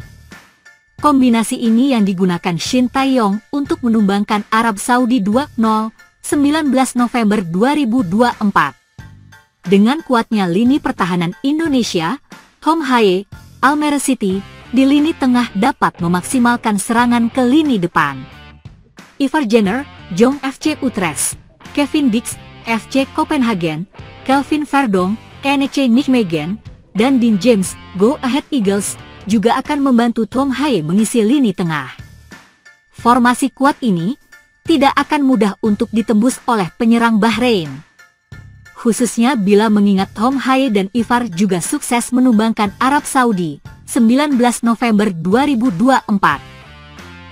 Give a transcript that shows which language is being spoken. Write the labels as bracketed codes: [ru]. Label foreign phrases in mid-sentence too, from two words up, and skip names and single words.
[id] Kombinasi ini yang digunakan Shin Tae-yong untuk menumbangkan Arab Saudi 2-0, 19 November 2024. Dengan kuatnya lini pertahanan Indonesia, Tom Haye, Almere City, di lini tengah dapat memaksimalkan serangan ke lini depan. Ivar Jenner, Jong FC Utrecht, Kevin Dix, FC Copenhagen, Kelvin Verdonk, NEC Nijmegen, dan Dean James, Go Ahead Eagles, juga akan membantu Tom Haye mengisi lini tengah. Formasi kuat ini tidak akan mudah untuk ditembus oleh penyerang Bahrain. Khususnya bila mengingat Tom Haye dan Ivar juga sukses menumbangkan Arab Saudi, 19 November 2024.